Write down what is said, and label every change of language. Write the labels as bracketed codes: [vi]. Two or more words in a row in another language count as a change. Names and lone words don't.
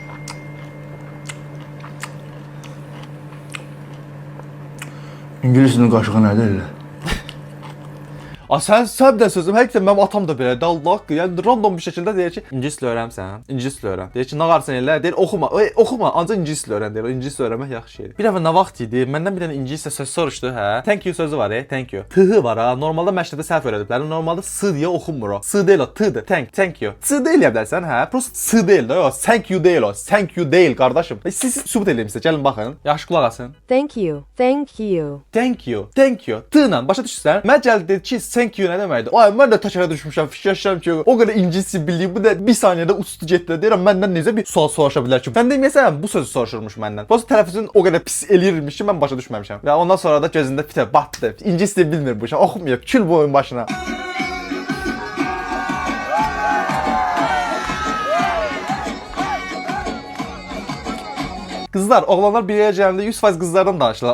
[az] İngilizcinin qaşığı nədir elə? Sən də sözüm, həqiqətən mənim atam da belədir. Allah haqqı. Yəni random bir şəkildə deyir ki, ingilis dili öyrənsən, ingilis dili öyrən. Deyir ki, nə qarsan elə, deyir oxuma. Oxuma, ancaq ingilis dili öyrən deyir. O ingilis dili öyrənmək yaxşı şeydir. Bir dəfə nə vaxt idi? Məndən bir dənə ingiliscə söz soruşdu, hə? [en] Thank you [az] sözü var, [en] thank you. [az] T-hı var ha. Normalda məktəbdə səhv öyrədiblər. Normalda s deyə oxunmur o. S deyil o, t-dır. [en] Thank you. [az] S deyil deyə bilərsən, hə? Prosta s deyil də o. [en] Thank you [az] deyil o. [en] Thank you [az] deyil qardaşım. Siz sübut eləyin sizə. Gəlin baxın. Yaxşı qulaq asın. [en] Thank you. Thank you. Thank you. Thank you. [az] T-la başa düşürsən? Mən gəldi dedi ki, [en] thank you [az] nə deməkdir? Ay mən də təkərə düşmüşəm, fikirləşirəm ki, o qədər ingiliscə bildiyi bu da bir saniyədə uçdu getdi. Deyirəm məndən necə bir sual soruşa bilər ki? Sən deməyəsən bu sözü soruşurmuş məndən. Bu tələffüzün o qədər pis eləyirmiş ki, mən başa düşməmişəm. Və ondan sonra da gözündə fitə batdı. İngiliscə bilmir bu uşaq, oxumayıb, kül boyun başına. Qızlar, oğlanlar bir yerə gələndə 100% qızlardan danışırlar.